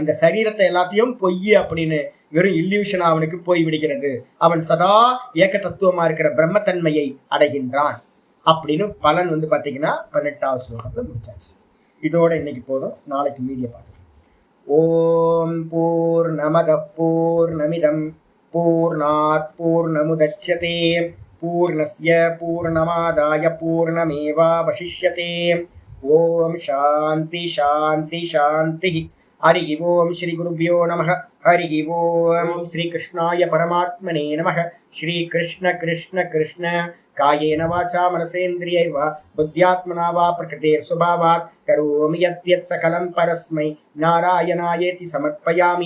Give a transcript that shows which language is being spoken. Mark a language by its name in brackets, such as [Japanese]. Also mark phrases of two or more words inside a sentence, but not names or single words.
[Tamil] இந்த சரீரத்தை எல்லாத்தையும் பொய் அப்படின்னு வெறும் இல்யூஷனா அவனுக்கு போய் விடுகிறது. அவன் சதா ஏக தத்துவமா இருக்கிற பிரம்மத்தன்மையை அடைகின்றான் அப்படின்னு பலன் வந்து பாத்தீங்கன்னா 18வது ஸ்லோகத்துல முடிச்சாச்சு. இதோட இன்னைக்கு போதும், நாளைக்கு மீடியா பார்க்கலாம். [Sanskrit] ॐ पूर्णमदः पूर्णमिदं पूर्णात् पूर्णमुदच्यते पूर्णस्य पूर्णमादाय पूर्णमेवावशिष्यते. ॐ शान्ति शान्ति शान्ति. हरि ॐ श्री गुरुभ्यो नमः. हरि ॐ श्री कृष्णाय परमात्मने नमः. श्री कृष्ण कृष्ण कृष्ण कायेन वाचा मनसेन्द्रियैर्वा बुद्ध्यात्मना वा प्रकृतेः स्वभावात् करोमि यद्यत् सकलं परस्मै नारायणायेति समर्पयामि.